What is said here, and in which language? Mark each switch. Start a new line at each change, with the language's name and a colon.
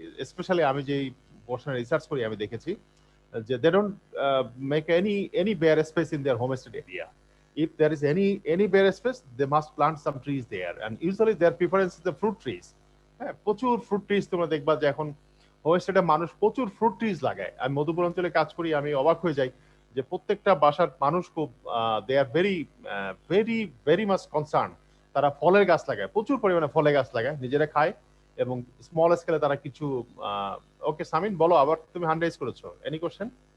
Bangla: Specially আমি যেই পোর্শনে research করি আমি দেখেছি যে
English: They don't make any bare space in their homestead area. If there is any bare space, they must plant some trees there, and usually their preference is the fruit trees.
Bangla: হ্যাঁ, প্রচুর fruit trees তোমরা দেখবা যে এখন হোমস্টেডে মানুষ প্রচুর fruit trees লাগায়। আমি মধুপুর অঞ্চলে কাজ করি, আমি অবাক হয়ে যাই যে প্রত্যেকটা বাসার মানুষ খুব দে are
English: Very very very much concern.
Bangla: তারা ফলের গাছ লাগায়, প্রচুর পরিমাণে ফলের গাছ লাগায়, নিজেরা খায় এবং স্মল স্কেলে তারা কিছু ওকে সামিন বলো, আবার তুমি হ্যান্ড রেজ করেছো,
English: Any question?